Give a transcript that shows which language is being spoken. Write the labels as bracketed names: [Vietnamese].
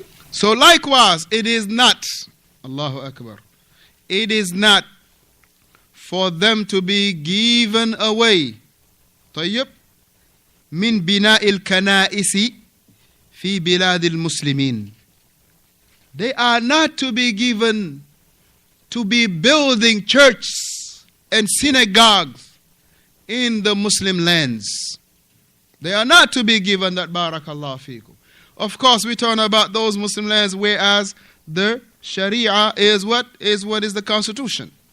[English] So likewise, it is not, Allahu Akbar, it is not for them to be given away. [Arabic] طيب من بناء الكنائس في بلاد المسلمين. [English] They are not to be given to be building churches and synagogues in the Muslim lands. They are not to be given that, barakallahu fikum. Of course, we talk about those Muslim lands whereas the Sharia is what is the constitution.